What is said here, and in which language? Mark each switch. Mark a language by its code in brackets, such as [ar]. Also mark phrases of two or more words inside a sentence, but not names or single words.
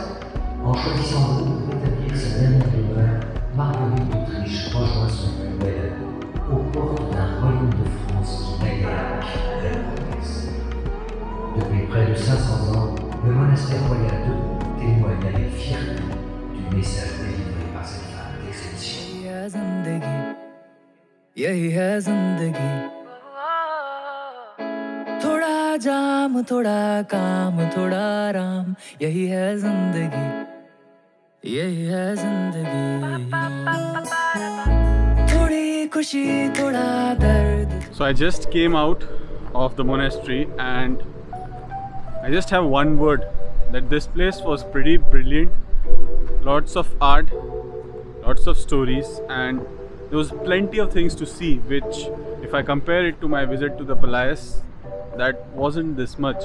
[fr] En choisissant de rétablir sa dernière demeure, Marguerite d'Autriche rejoint son plus bel ami, aux portes d'un royaume de France qui naguère vers la promesse. Depuis près de 500 ans, le monastère royal de Bourg témoigne avec fierté du message délivré par cette femme d'exception. [hi] यही है जिंदगी थोड़ा जाम थोड़ा काम थोड़ा आराम यही है जिंदगी यही है जिंदगी थोड़ी खुशी थोड़ा दर्द. [en] So I just came out of the monastery and I just have one word, that this place was pretty brilliant. Lots of art, lots of stories, and there was plenty of things to see, which if I compare it to my visit to the Palace, that wasn't this much.